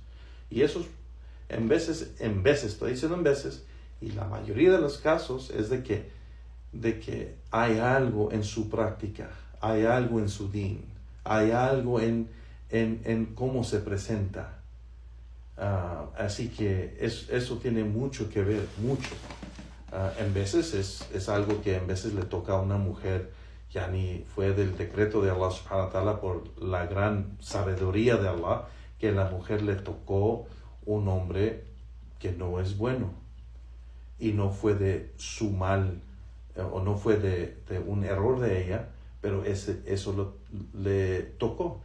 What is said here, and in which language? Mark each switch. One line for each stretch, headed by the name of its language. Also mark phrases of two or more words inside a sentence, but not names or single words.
Spanish: Y esos, en veces, estoy diciendo en veces, y la mayoría de los casos es de que hay algo en su práctica, hay algo en su din, hay algo en cómo se presenta. Así que eso tiene mucho que ver, mucho. En veces es algo que en veces le toca a una mujer, ya ni fue del decreto de
Arabic: الله سبحانه وتعالى,
Spanish: por la gran sabiduría de Allah, que la mujer le tocó un hombre que no es bueno. Y no fue de su mal, o no fue de un error de ella, pero eso le tocó.